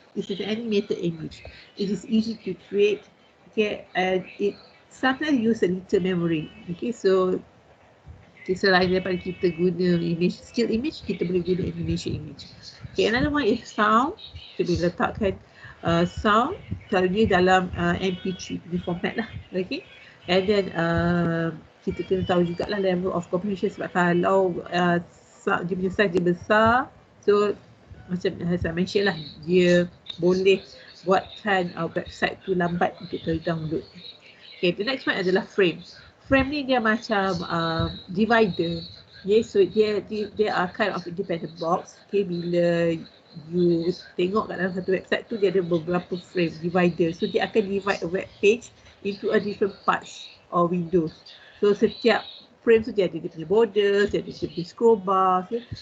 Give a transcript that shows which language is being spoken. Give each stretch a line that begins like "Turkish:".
English: This is an animated image. It is easy to create. Okay, and it sometimes use a little memory.
Malay: Okay, so selain daripada kita guna image,
English: still image,
Malay: kita boleh guna animation image.
English: Okay, another one is sound.
Malay: Kita boleh letakkan sound kalau dia dalam MP3 format lah. Okay, and then kita kena tahu jugalah
English: level of comprehension,
Malay: sebab kalau dia punya size dia besar, so macam saya mention lah, dia boleh buatkan website tu lambat untuk terdownload.
English: Okay, the next one
Malay: adalah
English: frame.
Malay: Frame ni dia macam divider.
English: Okay, so
Malay: dia
English: are kind of independent box.
Malay: Okay, bila
English: you
Malay: tengok kat dalam satu website tu, dia ada beberapa frame, divider. So dia akan
English: divide a web page into a different parts or windows.
Malay: So setiap frame tu dia ada dia punya border, dia ada dia punya scroll bar, okay?